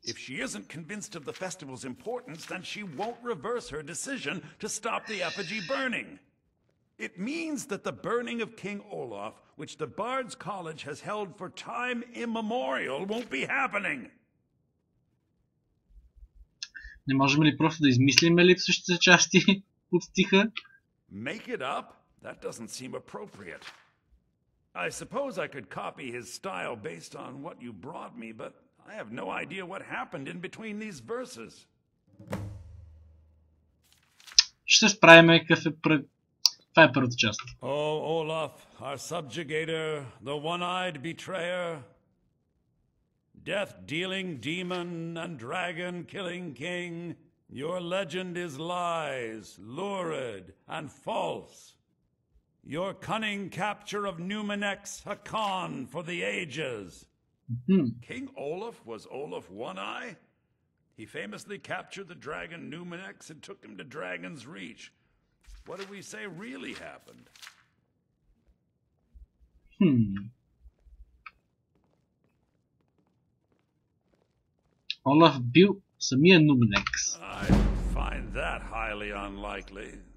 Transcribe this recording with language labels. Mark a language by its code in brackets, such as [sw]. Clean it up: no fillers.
[en] If she isn't convinced of the festival's importance, then she won't reverse her decision to stop the effigy burning. It means that the burning of King Olaf, which the Bard's College has held for time immemorial, won't be happening. [bg] Не можем ли просто да измислиме липсващите части от стиха? [en] Make it up? That doesn't seem appropriate. I suppose I could copy his style based on what you brought me, but I have no idea what happened in between these verses. [bg] Ще справим какъв е това е първата част. [en] Oh, Olaf, our subjugator, the one-eyed betrayer, death-dealing demon and dragon-killing king, your legend is lies, lurid, and false. Your cunning capture of Numenex, a con for the ages. King Olaf was Olaf One-Eye? He famously captured the dragon Numenex and took him to Dragon's Reach. What do we say really happened? [bg] Олаф бил самия Numenex. [en] I find that highly unlikely.